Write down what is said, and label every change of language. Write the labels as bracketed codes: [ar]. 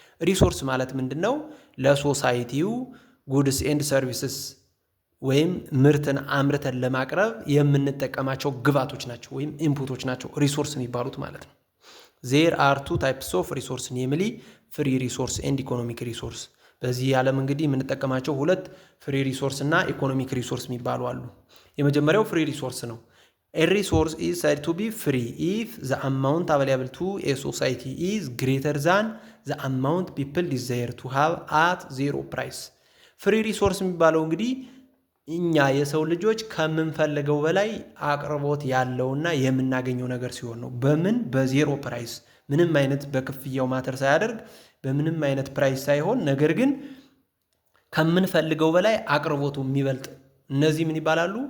[am] ሪሶርስ ማለት ምንድን ነው? ለሶሳይቲው ጉድስ ኤንድ ሰርቪስስ ወይም ምርትን አምርተን ለማቅረብ የምንጠቀማቸው ግብዓቶች ናቸው ወይም ኢንፑቶች ናቸው ሪሶርስ የሚባሉት ማለት ነው። [en] There are two types of resource, namely free resource and economic resource. [am] በዚህ ዓለም እንግዲህ የምንጠቀማቸው ሁለት ፍሪ ሪሶርስ እና ኢኮኖሚክ ሪሶርስ የሚባሉ አሉ። የመጀመሪያው ፍሪ ሪሶርስ ነው። [en] A resource is said to be free if the amount available to a society is greater than the amount people desire to have at zero price. [am] ፍሪ ሪሶርስ የሚባለው እንግዲህ እኛ የሰው ልጆች ከምንፈልገው በላይ አቅርቦት ያለውና የምናገኘው ነገር ሲሆን ነው። በምን? በዜሮ ፕራይስ፣ ምንም አይነት በክፍያው ማተር ሳያደርግ በምንም አይነት ፕራይስ ሳይሆን ነገር ግን ከምንፈልገው በላይ አቅርቦቱ የሚበልጥ እነዚህ ምን ይባላሉ?